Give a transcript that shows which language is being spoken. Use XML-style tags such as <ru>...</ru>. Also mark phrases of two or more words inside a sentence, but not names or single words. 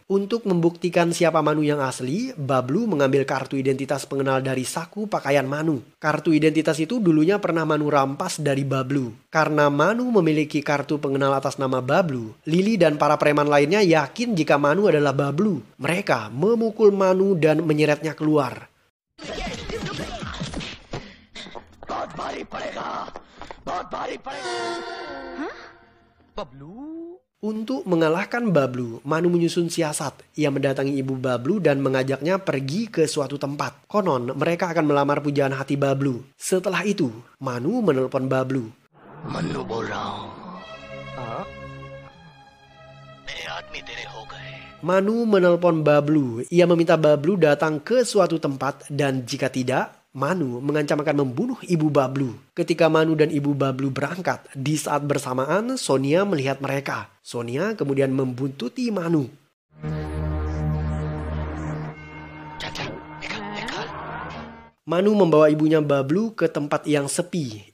<id>Untuk membuktikan siapa Manu yang asli, Bablu mengambil kartu identitas pengenal dari saku pakaian Manu. Kartu identitas itu dulunya pernah Manu rampas dari Bablu. Karena Manu memiliki kartu pengenal atas nama Bablu, Lily dan para preman lainnya yakin jika Manu adalah Bablu. Mereka memukul Manu dan menyeretnya keluar.</id> <hi>भारी पड़ेगा, बहुत भारी पड़ेगा। हाँ? बबलू</hi> <id>Untuk mengalahkan Bablu, Manu menyusun siasat. Ia mendatangi ibu Bablu dan mengajaknya pergi ke suatu tempat. Konon, mereka akan melamar pujaan hati Bablu. Setelah itu, Manu menelpon Bablu.</id> <hi>मन्नू बोल रहा हूँ मेरे आदमी तेरे हो गए</hi> <id>Manu menelpon Bablu. Ia meminta Bablu datang ke suatu tempat dan jika tidak, Manu mengancam akan membunuh ibu Bablu. Ketika Manu dan ibu Bablu berangkat, di saat bersamaan Sonia melihat mereka. Sonia kemudian membuntuti Manu. Manu membawa ibunya Bablu ke tempat yang sepi.</id>